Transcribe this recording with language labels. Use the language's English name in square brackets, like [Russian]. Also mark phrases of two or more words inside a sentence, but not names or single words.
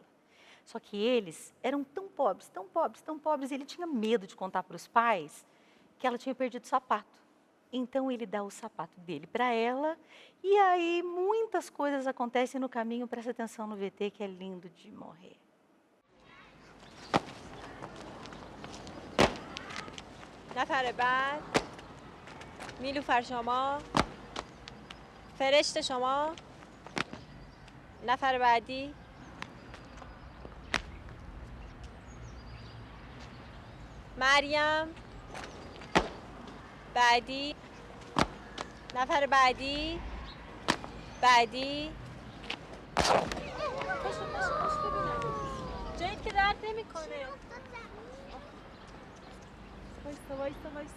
[Portuguese] Só que eles eram tão pobres, tão pobres, tão pobres, e ele tinha medo de contar para os pais que ela tinha perdido o sapato. Então ele dá o sapato dele para ela e aí muitas coisas acontecem no caminho. Presta atenção no VT que é lindo de morrer. [Persian] نفر بعد نیلوفر شما فرشت شما نفر بعدی مریم بعدی نفر بعدی بعدی جایی که درد نمیکنه وایسا.